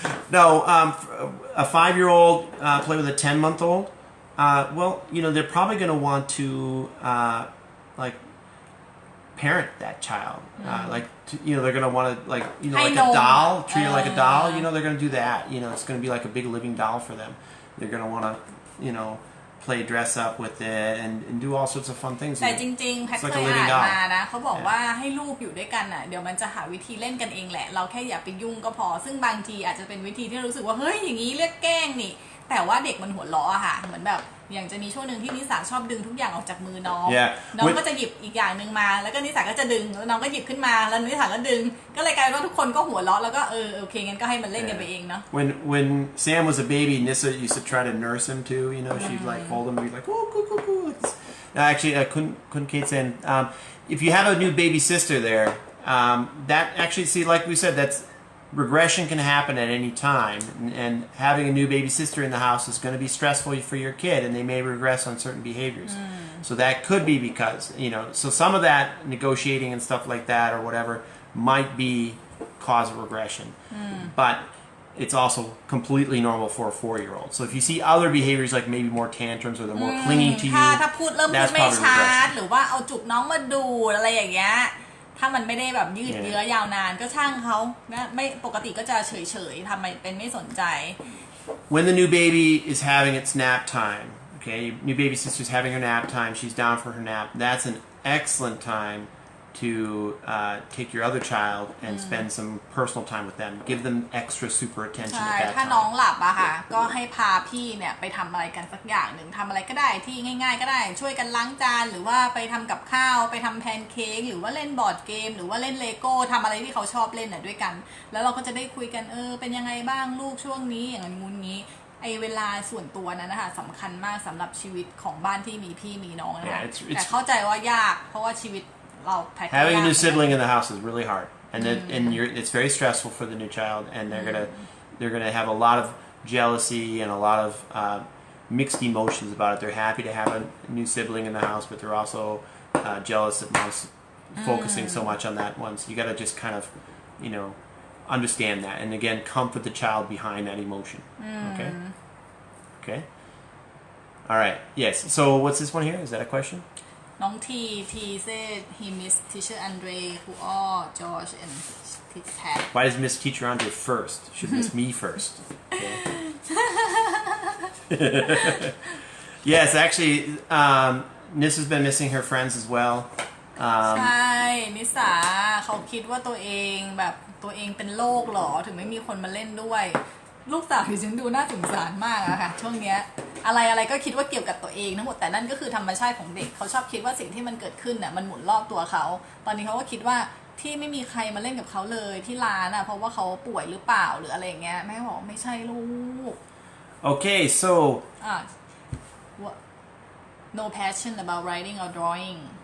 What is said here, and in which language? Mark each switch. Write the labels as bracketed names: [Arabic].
[English] no a 5-year-old play with a 10-month-old well they're probably going to want to like parent that child they're going to want to like like a doll treat it like a doll they're going to do that it's going to be like a big living doll for them they're going to want to play dress up with it and do all sorts of fun things [Thai] แต่จริงๆแพทเคยอ่านมานะเขาบอกว่าให้ลูกอยู่ด้วยกันเดี๋ยวมันจะหาวิธีเล่นกันเองแหละเราแค่อย่าไปยุ่งก็พอซึ่งบางทีอาจจะเป็นวิธีที่รู้สึกว่าเฮ้ยอย่างนี้เรียกแกล้งนี่แต่ว่าเด็กมันหัวล้อค่ะเหมือนแบบอย่างจะมีช่วงหนึ่งที่นิสาชอบดึงทุกอย่างออกจากมือน้องน้องก็จะหยิบอีกอย่างหนึ่งมาแล้วก็นิสาก็จะดึงแล้วน้องก็หยิบขึ้นมาแล้วนิสาก็ดึงก็เลยกลายว่าทุกคนก็หัวล้อแล้วก็โอเคงั้นก็ให้มันเล่นกันไปเองเนาะ [English] when Sam was a baby Nissa used to try to nurse him too she'd like hold him and be like oh cool actually Kun Kate saying if you have a new baby sister there that actually see like we said that's regression can happen at any time and having a new baby sister in the house is going to be stressful for your kid and they may regress on certain behaviors so that could be because so some of that negotiating and stuff like that or whatever might be cause of regression but it's also completely normal for a 4-year-old so if you see other behaviors like maybe more tantrums or they're more clinging to you [Thai] ถ้าพูดเริ่มพูดไม่ชัดหรือว่าเอาจุกน้องมาดูอะไรอย่างเงี้ยถ้ามันไม่ได้แบบยืดเยื้อยาวนานก็ช่างเขาไม่ปกติก็จะเฉยๆทำเป็นไม่สนใจ [English] When the new baby is having its nap time okay new baby sister's having her nap time she's down for her nap that's an excellent time to take your other child and spend some personal time with them give them extra super attention at that time [Thai] ถ้าน้องหลับค่ะก็ให้พาพี่เนี่ยไปทำอะไรกันสักอย่างหนึ่งทำอะไรก็ได้ที่ง่ายๆก็ได้ช่วยกันล้างจานหรือว่าไปทำกับข้าวไปทำแพนเค้กหรือว่าเล่นบอร์ดเกมหรือว่าเล่นเลโก้ทำอะไรที่เขาชอบเล่นด้วยกันแล้วเราก็จะได้คุยกันเป็นยังไงบ้างลูกช่วงนี้อย่างงู้นงี้เวลาส่วนตัวนั้นนะคะสำคัญมากสำหรับชีวิตของบ้านที่มีพี่มีน้องนะคะแต่เข้าใจว่ายากเพราะว่าชีวิต [English] having a new sibling in the house is really hard and it's very stressful for the new child and they're gonna have a lot of jealousy and a lot of mixed emotions about it they're happy to have a new sibling in the house but they're also jealous of mom's focusing so much on that one so you got to just kind of understand that and again comfort the child behind that emotion okay all right yes so what's this one here is that a question น้องทีsaid he missed teacher Andre who all George and teacher Pat why does miss teacher Andre first should miss me first okay. yes actually Nis has been missing her friends as well [Thai] ใช่นิสาเขาคิดว่าตัวเองแบบตัวเองเป็นโรคหรอถึงไม่มีคนมาเล่นด้วยลูกสาวที่ฉันดูน่าสงสารมากอะค่ะช่วงเนี้ยอะไรก็คิดว่าเกี่ยวกับตัวเองทั้งหมดแต่นั่นก็คือธรรมชาติของเด็กเขาชอบคิดว่าสิ่งที่มันเกิดขึ้นน่ะมันหมุนรอบตัวเขาตอนนี้เขาก็คิดว่าที่ไม่มีใครมาเล่นกับเขาเลยที่ร้านอะเพราะว่าเขาป่วยหรือเปล่าหรืออะไรเงี้ยแม่บอกไม่ใช่ลูก [English] okay so no passion about writing or drawing